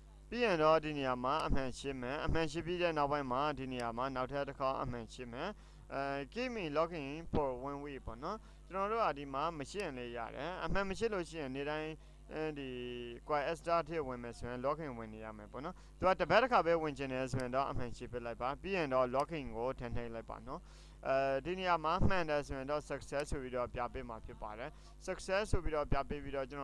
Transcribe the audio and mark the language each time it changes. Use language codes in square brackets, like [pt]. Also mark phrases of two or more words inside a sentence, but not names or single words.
[my] ပြီးရင်တော့ဒီနေရာမှာအမှန်ရှင်းမယ်အမှန်ရှင်းပြီးတဲ့နောက်ပိုင်းမှာဒီနေရာမှာနောက်ထပ်တစ်ခါအမှန်ရှင်းမယ် [en] give me login for 1 week [my] ပေါ့နော်ကျွန်တော်တို့ကဒီမှာမရှင်းလေရတယ်အမှန်မရှင်းလို့ရှိရင်နေ့တိုင်းဒီ CoinAdster ထဲဝင်မယ်ဆိုရင် login ဝင်နေရမယ်ပေါ့နော်သူကတစ်ပတ်တစ်ခါပဲဝင်ချင်တယ်ဆိုရင်တော့အမှန်ရှင်းပေးလိုက်ပါပြီးရင်တော့ login ကိုထည့်လိုက်ပါနော်ဒီနေရာမှာမှန်တယ်ဆိုရင်တော့ success ဆိုပြီးတော့ပြပေးမှာဖြစ်ပါတယ် success ဆိုပြီးတော့ပြပေးပြီးတော့ကျွန်